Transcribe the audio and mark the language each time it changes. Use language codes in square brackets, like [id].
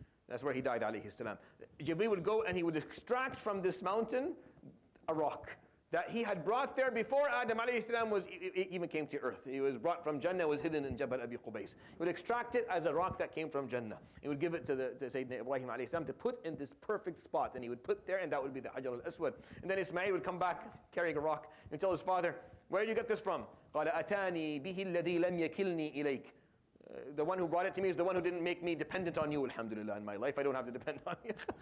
[en] That's where he died alayhi salam. Jibreel would go and he would extract from this mountain a rock that he had brought there before Adam alayhi salam even came to earth. It was brought from Jannah, was hidden in Jabal Abi Qubais. He would extract it as a rock that came from Jannah. He would give it to Sayyidina Ibrahim alayhi salam to put in this perfect spot, and he would put there, and that would be the Hajar al-Aswad. And then Ismail would come back carrying a rock and tell his father, where did you get this from? [ar] قال أتاني به الذي لم يكلني إليك. [en] The one who brought it to me is the one who didn't make me dependent on you, alhamdulillah, in my life. I don't have to depend on you.